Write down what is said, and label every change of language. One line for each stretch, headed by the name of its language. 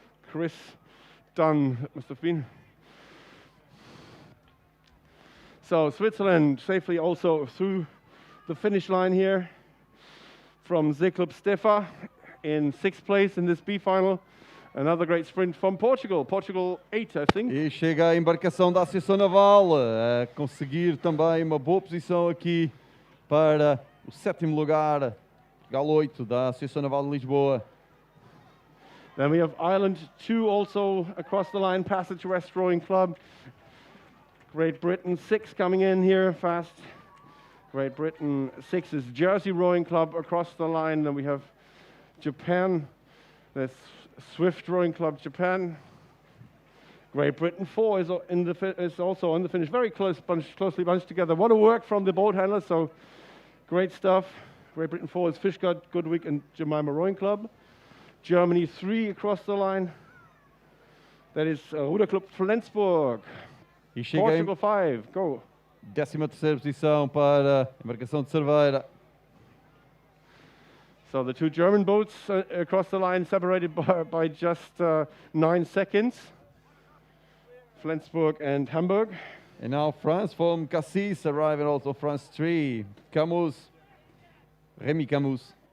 English: Chris Dunn, it must have been. So Switzerland safely also through the finish line here from Seeclub Stefa in 6th place in this B final. Another great sprint from Portugal. Portugal 8, I think.
Portuguese: E chega a embarcação da Associação Naval a conseguir também uma boa posição aqui para o 7º lugar. Portugal 8 da Associação Naval de Lisboa.
English: Then we have Ireland 2 also across the line, Passage West Rowing Club. Great Britain 6 coming in here fast. Great Britain 6 is Jersey Rowing Club across the line. Then we have Japan, that's Swift Rowing Club Japan. Great Britain 4 is also on the finish. Very closely bunched together. What a work from the boat handlers, so great stuff. Great Britain 4 is Fishguard, Goodwick and Jemima Rowing Club. Germany 3 across the line. That is Ruderclub Flensburg.
Portuguese: E chega
English: Portugal 5, go.
Portuguese: 13ª posição para a embarcação de Cerveira.
English: So the 2 German boats across the line separated by just 9 seconds. Flensburg and Hamburg. And now France from Cassis arriving also France 3. Camus, Remy Camus.